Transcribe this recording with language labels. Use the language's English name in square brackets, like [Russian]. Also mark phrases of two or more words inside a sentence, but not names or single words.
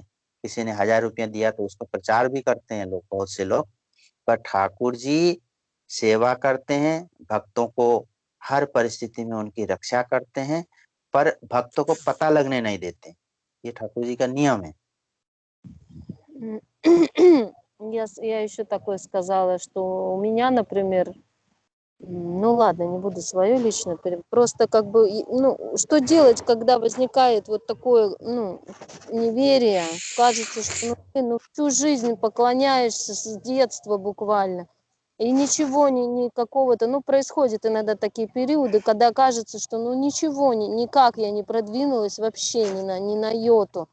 [Hindi] किसी ने 1000 रुपया दिया तो उसका प्रचार भी करते हैं लोग, बहुत से लोग। पर ठाकुर जी सेवा करते हैं, भक्तों को हर परिस्थिति में उनकी रक्षा करते हैं, पर भक्तों को पता लगने नहीं देते। ये ठाकुर जी का नियम है। [Russian] Я еще такое сказала, что у меня, например, ну ладно, не буду свое лично, просто как бы, ну, что делать, когда возникает вот такое, ну, неверие, кажется, что ну, ты, ну, всю жизнь поклоняешься с детства буквально, и ничего, никакого-то, ну, происходит иногда такие периоды, когда кажется, что ну ничего, никак я не продвинулась вообще ни на йоту.